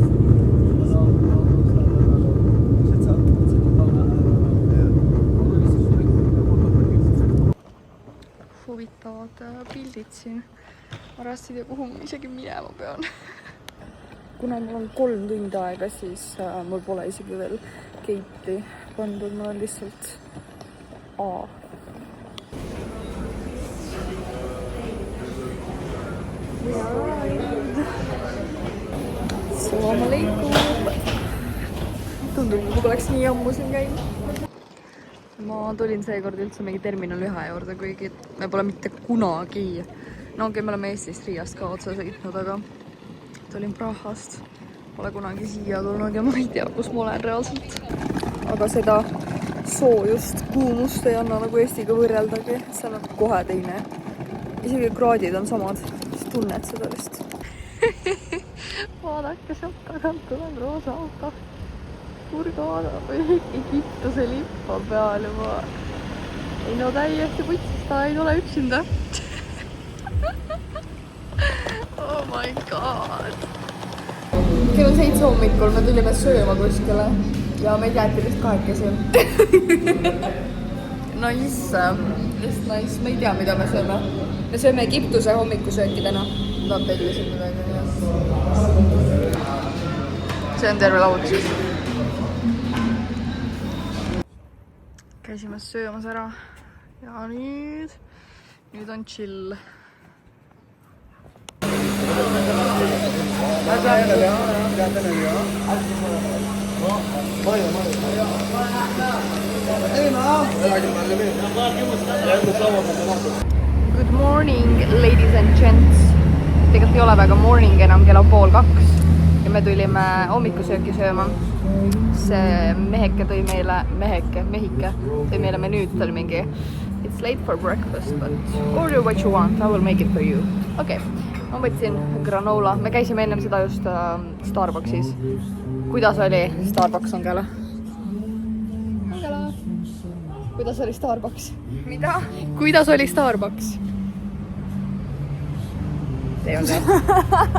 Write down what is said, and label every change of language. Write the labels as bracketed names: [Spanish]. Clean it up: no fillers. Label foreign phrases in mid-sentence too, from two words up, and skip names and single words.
[Estonian] Huvitavad pildid siin. Ma rassid ja kuhu ma isegi minema pean. Kuna mul on 3 tundi aega, siis mul pole isegi veel Keiti pandud, mul on lihtsalt A. [Arabic] السلام عليكم. [Estonian] Tundub, kui poleks nii ammu siin käinud. Ma tulin seekord üldse mingi terminal 1 juurde, kuigi me pole mitte kunagi. No okei, me oleme Eestist Riiast ka otse sõitnud, aga tulin Prahast. Pole kunagi siia tulnud ja ma ei tea, kus ma olen reaalselt. Aga seda soojust, kuumust ei anna nagu Eestiga võrreldagi. See on kohe teine. Isegi kraadid on samad. Siis tunned seda vist. Vaadake, sealt tagant tuleb roosa auto. Hurghada või Egiptuse lipp on peal juba. Ei no täiesti putsis, ta ei ole üksinda. [English] Oh my god. [Estonian] Kell on 7 hommikul, me tulime sööma kuskile ja meid jäeti vist 2. [English] Nice. Just nice. [Estonian] Me ei tea, mida me sööme. Me sööme Egiptuse hommikusööki täna. Ma tellisin midagi. See on terve laud siis. Käisime söömas ära ja nüüd on chill. [English] Good morning, ladies and gents. [Estonian] Tegelikult ei ole väga morning enam, kell on 1:30 ja me tulime hommikusööki sööma. See mehike tõi meile menüüd, ta oli mingi [English] it's late for breakfast, but order what you want, I will make it for you. [Estonian] Okei, ma võtsin granola. Me käisime ennem seda just Starbucksis. Kuidas oli Starbucks, Angela? Angela, kuidas oli Starbucks? Mida? Kuidas oli Starbucks? Ei olnud hea.